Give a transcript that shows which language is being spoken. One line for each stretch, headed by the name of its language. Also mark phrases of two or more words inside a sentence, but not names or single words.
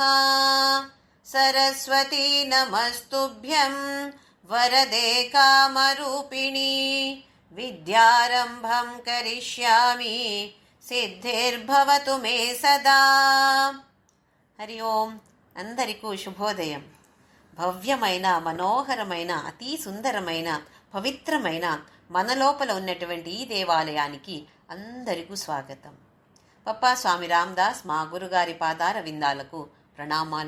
Sanskrit: सरस्वती नमस्तुभ्यं वरदे कामरूपिणी विद्यारम्भं करिष्यामि सिद्धिर्भवतु मे सदा।
Telugu: हरि ओं అందరికీ శుభోదయం. భవ్యమైన మనోహరమైన అతి సుందరమైన పవిత్రమైన మన లోపల ఉన్నటువంటి ఈ దేవాలయానికి అందరికీ స్వాగతం. పప్పా స్వామి రామదాస్ మా గురుగారి పాదార విందాలకు ప్రణామాలు.